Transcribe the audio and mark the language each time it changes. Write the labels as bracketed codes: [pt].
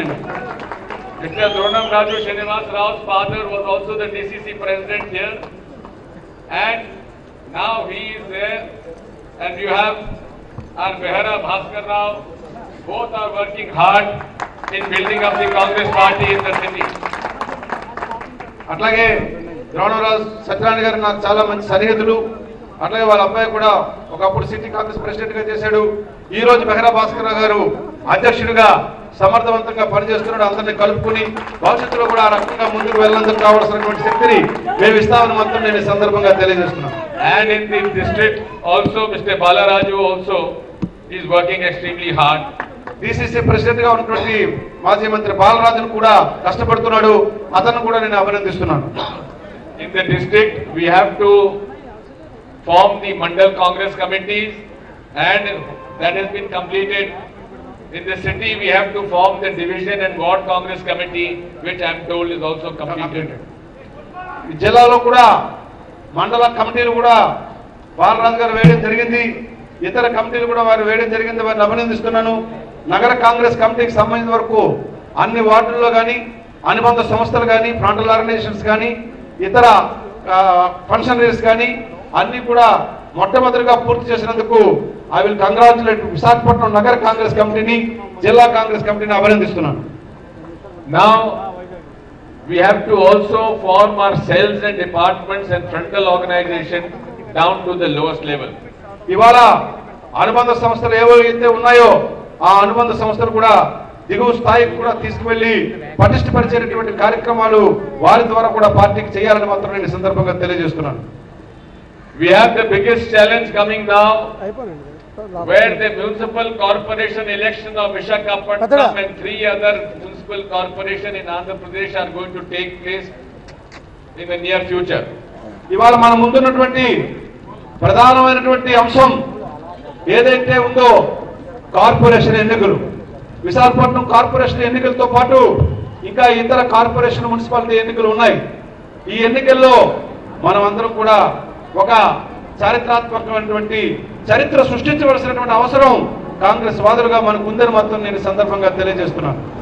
[te] నేను [en] Mr. Dronam Raju Srinivas Rao's father was also the DCC president here, and now he is there, and you have our Behara Bhaskar Rao. Both are working hard in building up the Congress party in the city. [te] అట్లాగే ద్రోణరాజు సత్యనారాయణ గారు నాకు చాలా మంచి సన్నిహితులు. అట్లాగే వాళ్ళ అబ్బాయి కూడా ఒకప్పుడు సిటీ కాంగ్రెస్ ప్రెసిడెంట్ గా చేశాడు. ఈ రోజు బెహరా భాస్కర్ గారు అధ్యక్షుడిగా సమర్థవంతంగా పనిచేస్తున్నాడు. అందరినీ కలుపుకుని భవిష్యత్తులో కూడా ఆ రకంగా ముందుకు వెళ్ళేందుకు కావాల్సినటువంటి శక్తిని మేము ఇస్తామని మాత్రం నేను ఈ సందర్భంగా తెలియజేస్తున్నాను. [en] And in the district also, Mr. Balaraju also is working extremely hard. [te] DCC president గా ఉన్నటువంటి మాజీ మంత్రి బాలరాజును కూడా కష్టపడుతున్నాడు. అతను కూడా నేను అభినందిస్తున్నాను. [en] In the district we have to form the Mandal Congress committees, and that has been completed. In the city we have to form the division and ward Congress committee, which I am told is also completed. [te] జిల్లాలో కూడా మండల కమిటీలు కూడా బాలరాజు గారు వేయడం జరిగింది. ఇతర కమిటీలు కూడా వారు వేయడం జరిగింది. వారిని అభినందిస్తున్నాను. నగర కాంగ్రెస్ కమిటీకి సంబంధించిన వరకు అన్ని వార్డుల్లో కానీ, అనుబంధ సంస్థలు కానీ, ఫ్రంటల్ ఆర్గనైజేషన్స్ కానీ, ఇతర ఫంక్షనరీస్ కానీ అన్ని కూడా మొట్టమొదటిగా పూర్తి చేసినందుకు [en] I will congratulate [te] విశాఖపట్నం నగర కాంగ్రెస్ కమిటీని, జిల్లా కాంగ్రెస్ కమిటీని అభినందిస్తున్నాను. [en] Now we have to also form our cells and departments and frontal organization down to the lowest level. [te] ఇవాళ అనుబంధ సంస్థలు ఏవైతే ఉన్నాయో ఆ అనుబంధ సంస్థలు కూడా దిగువ స్థాయికి కూడా తీసుకువెళ్లి పటిష్టపరిచేటటువంటి కార్యక్రమాలు వారి ద్వారా కూడా పార్టీకి చేయాలని మాత్రం నేను ఈ సందర్భంగా తెలియజేస్తున్నాను. [en] We have the biggest challenge coming now, where the municipal corporation election of Visakhapatnam and 3 other municipal corporation in Andhra Pradesh are going to take place in the near future. [te] ఇవాళ మన ముందున్నటువంటి ప్రధానమైనటువంటి అంశం ఏదైతే ఉందో కార్పొరేషన్ ఎన్నికలు. Visakhapatnam corporation ఎన్నికలతో పాటు ఇంకా ఇతర కార్పొరేషన్ మున్సిపాలిటీ ఎన్నికలు ఉన్నాయి. ఈ ఎన్నికల్లో మనం అందరం కూడా ఒక చారిత్రాత్మకమైనటువంటి చరిత్ర సృష్టించవలసినటువంటి అవసరం కాంగ్రెస్ వాదులుగా మనకు ఉందని మాత్రం నేను సందర్భంగా తెలియజేస్తున్నాను.